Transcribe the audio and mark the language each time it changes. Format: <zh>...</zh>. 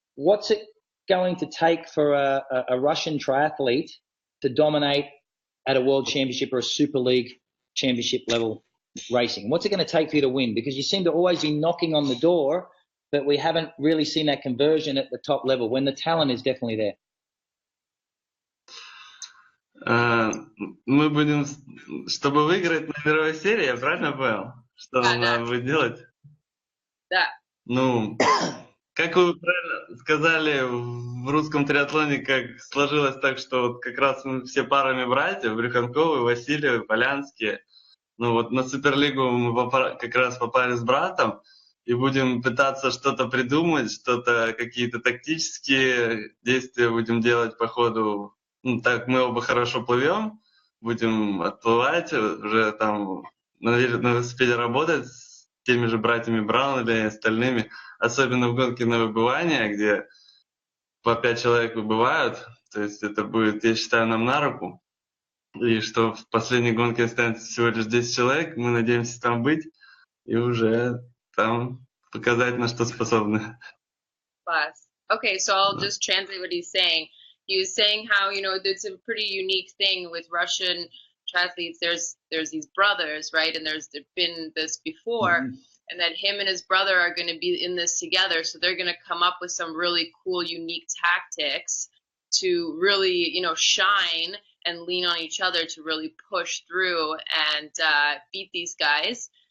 <en>What's it going to take for a Russian triathlete to dominate at a world championship or a Super League championship level racing? What's it going to take for you to win? Because you seem to always be knocking on the door, but we haven't really seen that conversion at the top level when the talent is definitely there.</en> <ru>Мы будем, чтобы выиграть на мировой серии, я правильно понял? Что нам надо будет делать? Да. Ну, как вы правильно сказали, в русском триатлоне как сложилось так, что вот как раз мы все парами братьев, Брюханковы, Васильевы, Полянские. Ну вот на Суперлигу мы как раз попали с братом и будем пытаться что-то придумать, какие-то тактические действия будем делать по ходу. Ну, так мы оба хорошо плывем, будем отплывать, уже там на велосипеде работать с теми же братьями Браунли и остальными, особенно в гонке на выбывание, где по 5 человек выбывают, то есть это будет, я считаю, нам на руку, и что в последней гонке останется всего лишь 10 человек, мы надеемся там быть и уже там показать, на что способны.</ru> <en>Class. Okay, so I'll just translate what he's saying. He was saying how, it's a pretty unique thing with Russian triathletes. There's these brothers, right? And there's been this before, and that him and his brother are going to be in this together. So they're going to come up with some really cool, unique tactics to really, shine and lean on each other to really push through and beat these guys.</en>